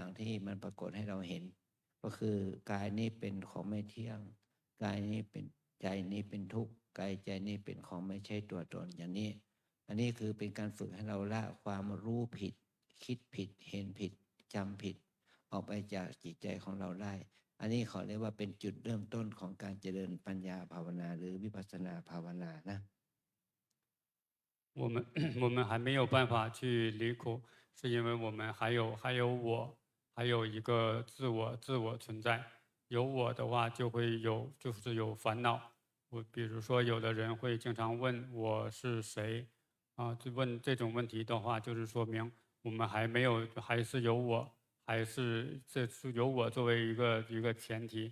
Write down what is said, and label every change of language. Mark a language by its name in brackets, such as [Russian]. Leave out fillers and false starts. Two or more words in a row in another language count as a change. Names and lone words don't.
[Thai] ที่มันปรากฏให้เราเห็นก็คือกายนี้เป็นของไม่เที่ยงกายนี้เป็นใจนี้เป็นทุกข์กายใจนี้เป็นของไม่ใช่ตัวตนอย่างนี้อันนี้คือเป็นการฝึกให้เราละความรู้ผิดคิดผิดเห็นผิดจำผิดออกไปจากจิตใจของเราได้อันนี้ขอเรียกว่าเป็นจุดเริ่มต้นของการเจริญปัญญาภาวนาหรือวิปัสสนาภาวนานะ [Chinese] 我们还没有办法去离苦，是因为我们还有我，还有一个自我存在。有我的话，就会就是有烦恼。比如说，有的人会经常问我是谁啊，就问这种问题的话，就是说明我们还是有我，还是有我作为一个前提。